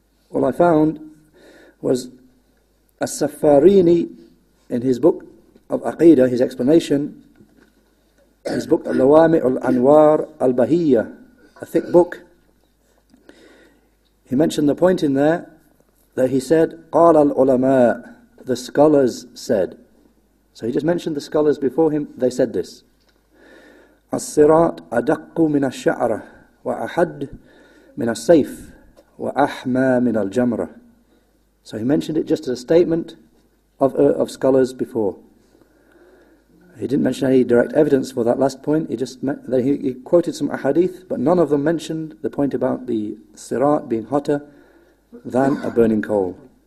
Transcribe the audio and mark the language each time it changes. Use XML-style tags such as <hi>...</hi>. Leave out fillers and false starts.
<en>All I found was As-Safarini, in his book of Aqeedah, his explanation, his book Al-Lawami' Al-Anwar Al-Bahiyyah, a thick book. He mentioned the point in there that he said,</en> <ar>قال العلماء,</ar> <en>the scholars said. So he just mentioned the scholars before him, they said this.</en> <ar>الصراط أدق من الشعرة وأحد من السيف وأحمى من الجمرة.</ar> <en>So he mentioned it just as a statement of scholars before. He didn't mention any direct evidence for that last point. He quoted some ahadith, but none of them mentioned the point about the sirat being hotter than a burning coal.</en>